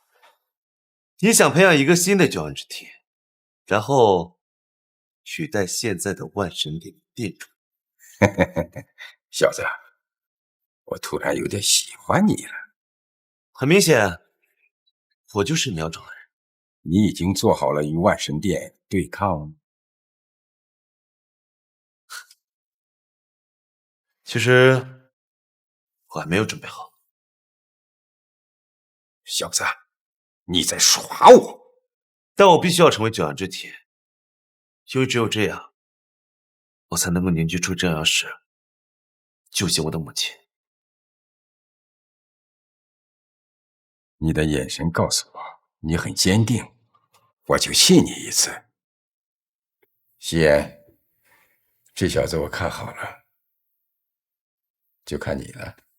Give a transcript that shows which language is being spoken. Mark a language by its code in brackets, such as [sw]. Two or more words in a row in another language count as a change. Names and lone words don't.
[zh] 你想培養一個新的9陽之體，然後取代現在的萬神殿殿主。小子，我突然有點喜歡你了。很明顯，我就是你要找的人。你已經做好了與萬神殿對抗？其實我還沒有準備好。小子，你在耍我！但我必須要成為9陽之體，因為只有這樣，我才能夠凝聚出正陽石，救醒我的母親。你的眼神告訴我你很堅定，我就信你一次。西炎，這小子我看好了，就看你了。